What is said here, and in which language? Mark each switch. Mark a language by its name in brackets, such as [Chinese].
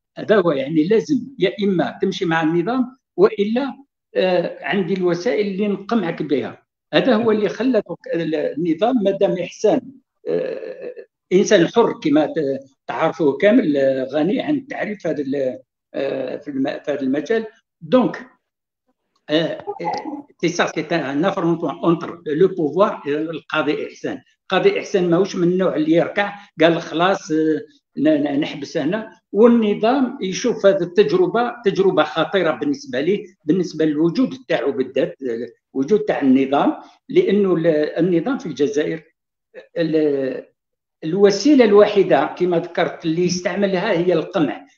[Arabic] هذا هو يعني لازم يا اما تمشي مع النظام والا عندي الوسائل اللي نقمعك بها. هذا هو اللي خلى النظام مادام إحسان انسان حر كما تعرفوا كامل، غني عن التعريف في هذا المجال. [French] دونك c'est un affrontement entre le pouvoir et القاضي إحسان. [Arabic] القاضي إحسان ماهوش من النوع اللي يركع قال خلاص نحبس هنا، والنظام يشوف هذه التجربه تجربه خطيره بالنسبه ليه، بالنسبه للوجود تاعو بالذات، الوجود تاع النظام، لانه النظام في الجزائر الوسيله الوحيده كما ذكرت اللي يستعملها هي القمع.